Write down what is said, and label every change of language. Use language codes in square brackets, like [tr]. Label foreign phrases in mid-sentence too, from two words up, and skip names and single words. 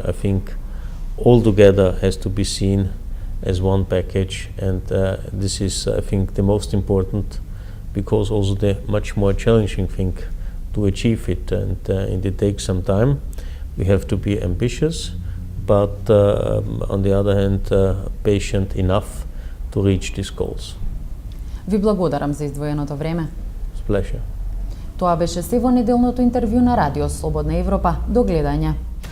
[en] I think all together has to be seen as one package, and this is, I think, the most important, because also the much more challenging thing to achieve it, and it takes some time. We have to be ambitious, but on the other hand, patient enough to reach these goals. [mk] Ви благодарам за издвоеното време. [en] It's a pleasure. [mk] Тоа беше се во неделното интервју на Радио Слободна Европа. До гледање.